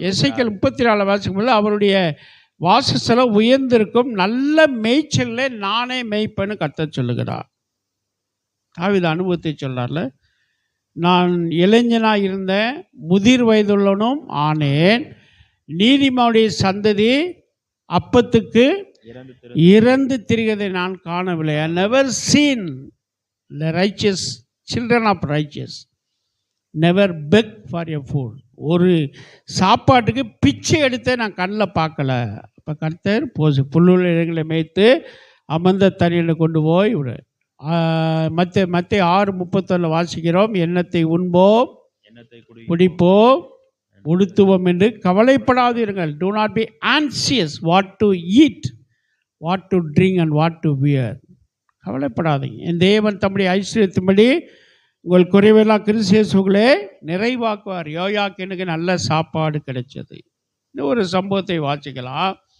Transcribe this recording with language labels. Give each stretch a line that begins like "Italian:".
Tamil: எசேக்கியேல் 34 வாசிக்கும்போது அவருடைய வாசஸ்தலம் உயர்ந்திருக்கும், நல்ல மேய்ச்சலில் நானே மேய்ப்பேன்னு கர்த்தர் சொல்லுகிறார். தாவீது அனுபவத்தை சொல்றார்ல, நான் இளைஞனாக இருந்தேன், முதிர் வயதுள்ளனும் ஆனேன், நீதிமானுடைய சந்ததி அப்பத்துக்கு இறந்து திரிகிறதை நான் காணவில்லை.
English: I never seen the righteous children of righteous never beg for a food.
Tamil: ஒரு சாப்பாட்டுக்கு பிச்சை எடுத்து நான் கண்ணில் பார்க்கல. அப்போ கர்த்தர் புல்லுள்ள இடங்களை மேய்த்து அமர்ந்த தண்ணியில் கொண்டு போய் விடு. மத்திய 6:31 வாசிக்கிறோம், எண்ணத்தை உண்போம், குடிப்போம், உடுத்துவோம் என்று கவலைப்படாதீர்கள்.
English: Do not be anxious what to eat, what to drink and what to wear.
Tamil: கவலைப்படாதீங்க. என் தேவன் தம்முடைய ஐஸ்வர்யத்தின்படி உங்கள் குறைவெல்லாம் கிறிஸ்து இயேசுவிலே நிறைவாக்குவார். யோயாக்கீனுக்கு நல்ல சாப்பாடு கிடைச்சது. இன்னும் ஒரு சம்பவத்தை வாசிக்கலாம்.